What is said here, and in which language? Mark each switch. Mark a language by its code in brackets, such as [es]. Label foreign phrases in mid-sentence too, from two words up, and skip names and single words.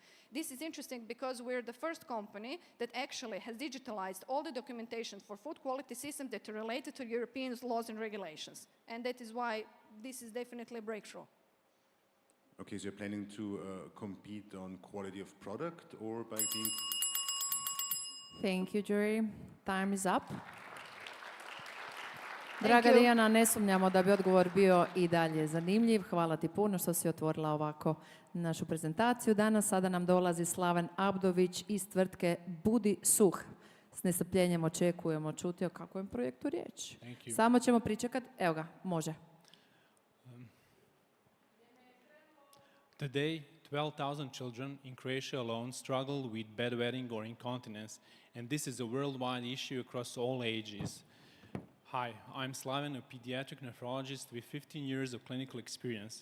[en] This is interesting because we're the first company that actually has digitalized all the documentation for food quality system that are related to European laws and regulations. And that is why this is definitely a breakthrough. Okay, so you're planning to compete on quality of product or by being... Thank you, jury. Time is up. Draga you. [hr] Dijana, ne sumnjamo da bi odgovor bio i dalje zanimljiv. Hvala ti puno što si otvorila ovako našu prezentaciju. Danas sada nam dolazi Slaven Abdović iz tvrtke Budi Suh. S nestrpljenjem očekujemo čuti o kakvom projektu riječ. Samo ćemo pričekati. Evo ga, može. [en] Today, 12,000 children in Croatia alone struggle with bedwetting or incontinence, and this is a worldwide issue across all ages. Hi, I'm Slaven, a pediatric nephrologist with 15 years of clinical experience.